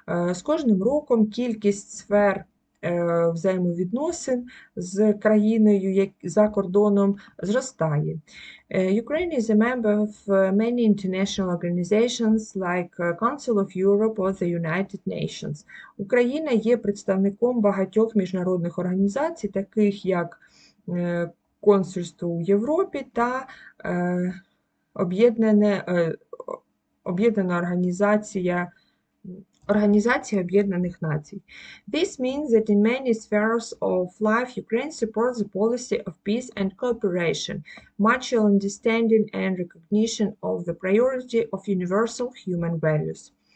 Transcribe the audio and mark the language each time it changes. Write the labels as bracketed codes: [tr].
[uk] З кожним роком кількість сфер взаємовідносин з країною за кордоном зростає. [en] Ukraine is a member of many international organizations like Council of Europe or the United Nations. [uk] Україна є представником багатьох міжнародних організацій, таких як Консульство у Європі та Об'єднана Організація Об'єднаних Націй. [en] This means that in many spheres of life, Ukraine supports the policy of peace and cooperation, mutual understanding and recognition of the priority of universal human values.